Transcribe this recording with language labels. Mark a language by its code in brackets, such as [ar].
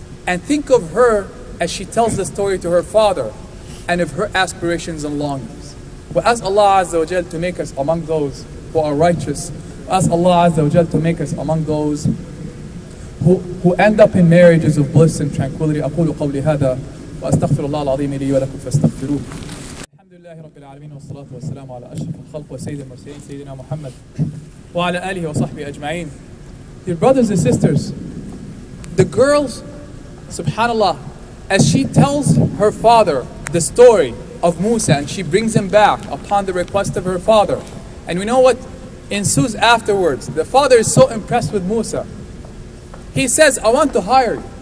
[en] And think of her as she tells the story to her father and of her aspirations and longings. We ask Allah Azza wa Jal to make us among those who are righteous. We ask Allah Azza wa Jal to make us among those who end up in marriages of bliss and tranquility. [ar] أقول قولي هذا وأستغفر الله العظيم لي ولكم فاستغفروه. الحمد لله رب العالمين والصلاة والسلام على أشرف الخلق وسيد المرسلين سيدنا محمد وعلى آله وصحبه أجمعين. [en] Dear brothers and sisters, the girls, subhanallah, as she tells her father the story of Musa and she brings him back upon the request of her father, and we know what ensues afterwards. The father is so impressed with Musa. He says, I want to hire you.